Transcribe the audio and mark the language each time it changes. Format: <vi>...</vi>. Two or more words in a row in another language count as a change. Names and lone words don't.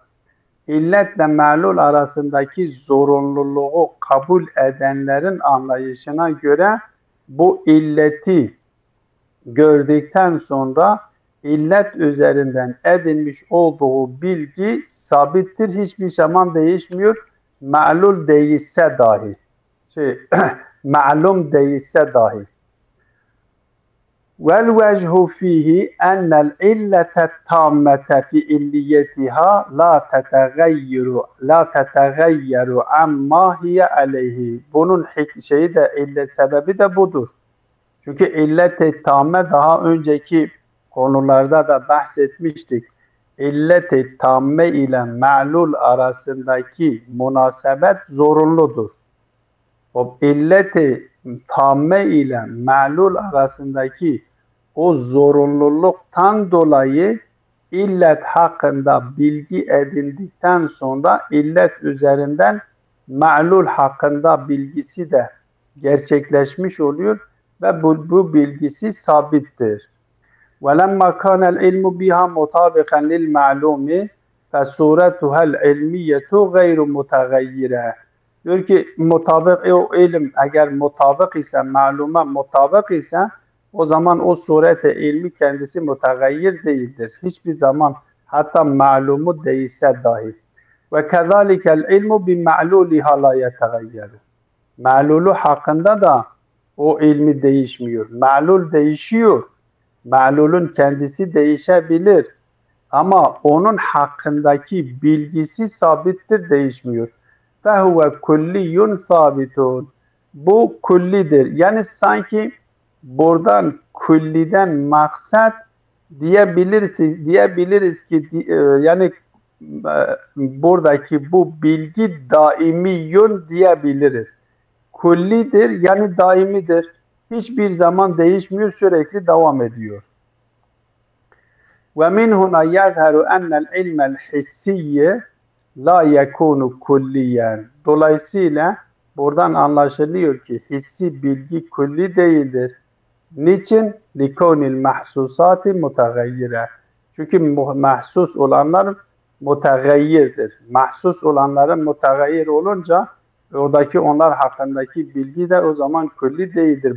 <tr>İlletle ma'lul arasındaki zorunluluğu kabul edenlerin anlayışına göre bu illeti gördükten sonra illet üzerinden edinmiş olduğu bilgi sabittir, hiçbir zaman değişmiyor. Ma'lul değilse dahi, ma'lum değilse dahi.</tr> <ar>وَالْوَجْهُ فِيهِ أَنَّ الْعِلَّةَ التَّامَّةَ فِي إِلِّيَّتِهَا لَا تَتَغَيَّرُ عَمَّا هِيَ عَلَيْهِ.</ar> <tr>Bunun şeyi de, illet sebebi de budur. Çünkü illet-i tamme daha önceki konularda da bahsetmiştik. İllet-i tamme ile ma'lul arasındaki münasebet zorunludur. O illet-i tamme ile ma'lul arasındaki o zorunluluktan dolayı illet hakkında bilgi edindikten sonra illet üzerinden ma'lul hakkında bilgisi de gerçekleşmiş oluyor ve bu bilgisi sabittir.</tr> <ar>وَلَمَّا كَانَ الْعِلْمُ بِهَا مُطَابِقًا لِلْمَعْلُومِ فَسُورَتُهَا الْعِلْمِيَّةُ غَيْرُ مُتَغَيِّرَةٍ.</ar> <tr>Diyor ki mutabık, o ilim eğer mutabık ise, maluma mutabık ise, o zaman o surete ilmi kendisi mutagayyir değildir. Hiçbir zaman, hatta malumu değilse dahi.</tr> <ar>وكذلك العلم بمعلولها لا يتغير.</ar> <tr>Ma'lulu hakkında da o ilmi değişmiyor. Ma'lul değişiyor. Ma'lulun kendisi değişebilir. Ama onun hakkındaki bilgisi sabittir, değişmiyor.</tr> <ar>فَهُوَ كُلِّيٌّ sabitun.</ar> <tr>Bu kullidir. Yani sanki buradan kulliden maksat diyebiliriz ki yani buradaki bu bilgi daimiyun diyebiliriz. Kullidir yani daimidir. Hiçbir zaman değişmiyor, sürekli devam ediyor.</tr> <ar>وَمِنْ هُنَا يَظْهَرُ أَنَّ الْعِلْمَ الْحِسِّيَّ لا يكون كليا.</ar> <tr>Dolayısıyla buradan anlaşılıyor ki hissi bilgi kulli değildir. Niçin?</tr> <ar>لكون المحسوسات متغيرة.</ar> <tr>Çünkü mahsus olanlar mutagayyirdir. Mahsus olanların mutagayyir olunca oradaki onlar hakkındaki bilgi de o zaman kulli değildir.</tr>